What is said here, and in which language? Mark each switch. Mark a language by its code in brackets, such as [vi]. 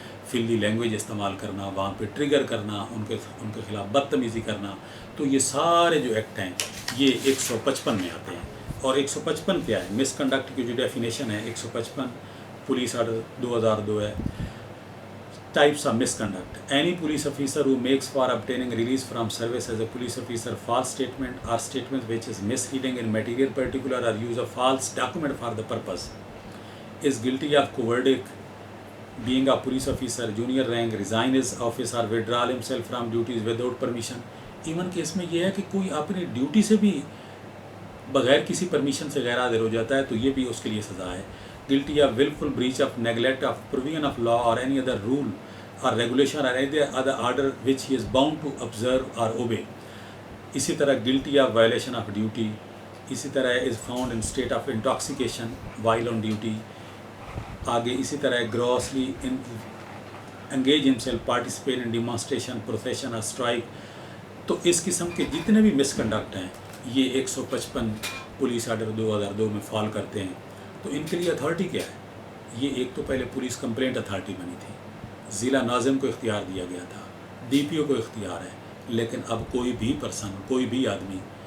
[ur] فلی language استعمال کرنا، وہاں پہ ٹریگر کرنا، ان کے خلاف بدتمیزی کرنا، تو یہ سارے جو ایکٹ ہیں یہ 155 میں آتے ہیں۔ اور 155 کیا ہے؟ مس کنڈکٹ کی جو ڈیفینیشن ہے 155 پولیس آرڈر 2002 ہے۔ [en] Types of misconduct. Any police officer who makes for obtaining release from service as a police officer false statement or statement which is misleading in material particular or use of false document for the purpose is guilty of cowardice, being a police officer, junior rank, resign his office or withdraw himself from duties without permission. [ur] Even کہ اس میں یہ ہے کہ کوئی اپنی duty سے بھی بغیر کسی پرمیشن سے غیر حاضر ہو جاتا ہے تو یہ بھی اس کے لیے سزا ہے۔ [en] guilty of willful breach of neglect of provision of law or any other rule or regulation or any other order which he is bound to observe or obey. [ur] اسی طرح [en] guilty of violation of duty، اسی طرح is found in state of intoxication while on duty. [ur] آگے اسی طرح [en] grossly engage himself participate in demonstration, procession or strike. [ur] تو اس قسم کے جتنے بھی مس کنڈکٹ ہیں یہ 155 پولیس آرڈر 2002 میں فال کرتے ہیں۔ تو ان کے لیے اتھارٹی کیا ہے؟ یہ ایک تو پہلے پولیس کمپلینٹ اتھارٹی بنی تھی، ضلع ناظم کو اختیار دیا گیا تھا، ڈی پی او کو اختیار ہے، لیکن اب کوئی بھی پرسن، کوئی بھی آدمی